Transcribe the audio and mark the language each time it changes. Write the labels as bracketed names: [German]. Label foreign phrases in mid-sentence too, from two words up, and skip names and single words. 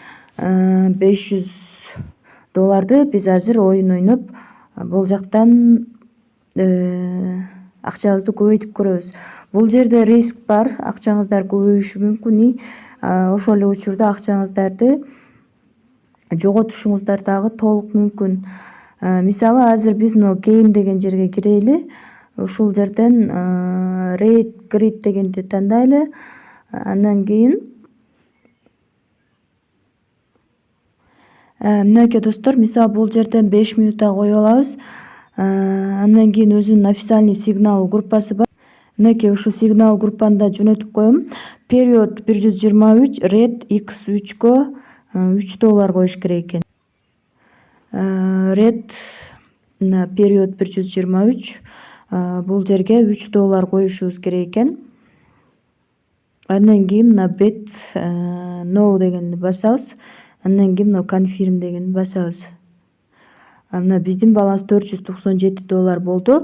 [Kyrgyz] $500 биз азыр оюн ойноп бул жактан акчабызды көбөйтүп көрөбүз. Бул жерде риск бар, акчаңыздар көбөйүшү мүмкүн. Ошол эле учурда акчаңыздарды жоготушуңуздар дагы толук мүмкүн. Мисалы азыр биз мына game деген жерге кирели. Ушул жерден [English] rate grid [Kyrgyz] дегенди тандайлы. Андан кийин мынакей достор, мисалы бул жерден 5 минутта коюп алабыз. Андан кийин өзүнүн официальный сигнал группасы бар. Мынакей ушу сигнал группаны да жөнөтүп коем. [English] Period 123, red [Kyrgyz] x3кө $3 коюш керек экен. [English] Red period 123 [Kyrgyz] бул жерге $3 коюшубуз керек экен. Андан кийин мына [English] bet no [Kyrgyz] дегенди басабыз. Андан кийин мына confirm дегенди басабыз. Мына биздин баланс $497 болду.